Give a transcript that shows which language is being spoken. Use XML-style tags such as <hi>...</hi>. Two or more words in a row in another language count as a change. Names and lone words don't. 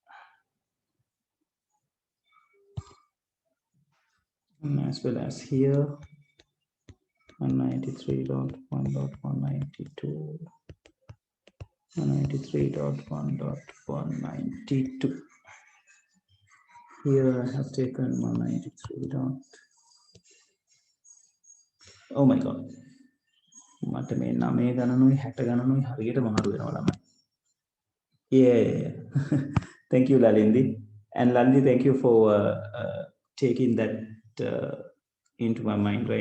<en>And as well as here 193.1.192, 193.1.192. Here I have taken 193. Oh my god,</en> <si>මට මේ 9 ගණනුයි 60 ගණනුයි හරියට මාරු වෙනවා ළමයි.</si> <en>Yeah. Thank you, Lalindi. And Lalindi, thank you for taking that into my mind, right?</en>